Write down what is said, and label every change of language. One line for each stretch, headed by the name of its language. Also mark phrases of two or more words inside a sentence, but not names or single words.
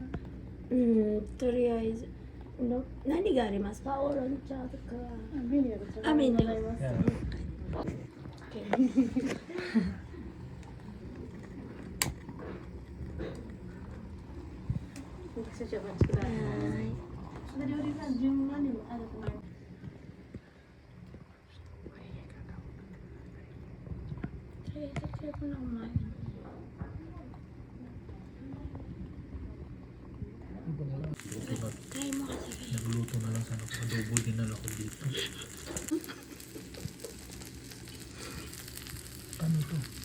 Japanese: とりあえず何がありますか？オーロン茶とか。メニューがこちらメニューでございます。少々お待ちください。その料理が順番にもあると思います。
Filipino: Try mo kasi kayo. Nagluto na lang sana ako. Adobo dinala ko dito. Ano to?